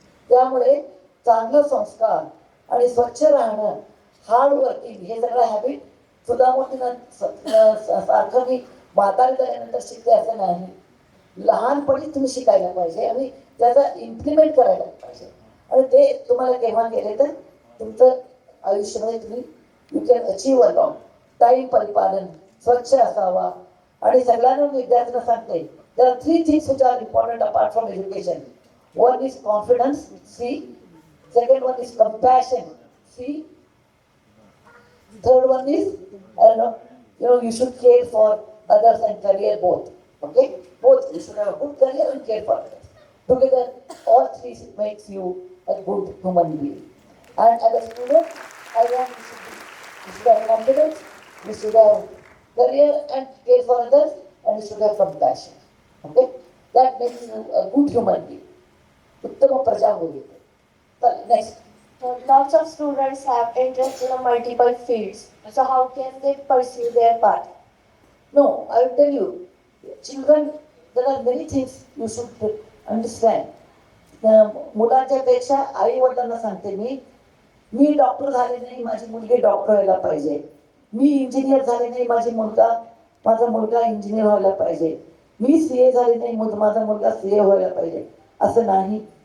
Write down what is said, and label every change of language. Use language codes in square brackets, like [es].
[mr] त्यामुळे चांगलं संस्कार आणि स्वच्छ राहणं, हार्ड वर्किंग, हे सगळं हॅबिट सुद्धा मोठीनं सारखं मी म्हातारी झाल्यानंतर शिकते असं नाही. लहानपणी तुम्ही शिकायला पाहिजे आणि त्याचा इम्प्लिमेंट करायला पाहिजे. आणि ते तुम्हाला केव्हा केले तर तुमचं आयुष्यामध्ये तुम्ही [en] You can achieve a long. [mr] Time परिपालन, स्वच्छ असावा. आणि सगळ्यांना विद्यार्थ्यांना सांगते, [en] there are 3 things which are important apart from education. One is confidence, C. Second one is compassion, C. Third one is, you should care for others and career both. Okay? Both. You should have a good career and care for others. Together, all three makes you a good human being. And as a student, I want you should have confidence, you should have career and care for others, and you should have compassion. Okay? That makes you a good human being. [mr] उत्तम प्रजा होईल. Next. [en] Lots of students have interest in multiple fields. So how can they pursue their path? No, I will tell you, children, there are many things you should understand. [mr] मुलांच्या पेक्षा आई वडिलांना सांगते मी doctor झाले नाही, माझी मुलगी डॉक्टर व्हायला पाहिजे. मी इंजिनियर झाले नाही, माझा मुलगा इंजिनियर व्हायला पाहिजे. मी सीए झाले नाही, माझा मुलगा सीए व्हायला पाहिजे. असं नाही.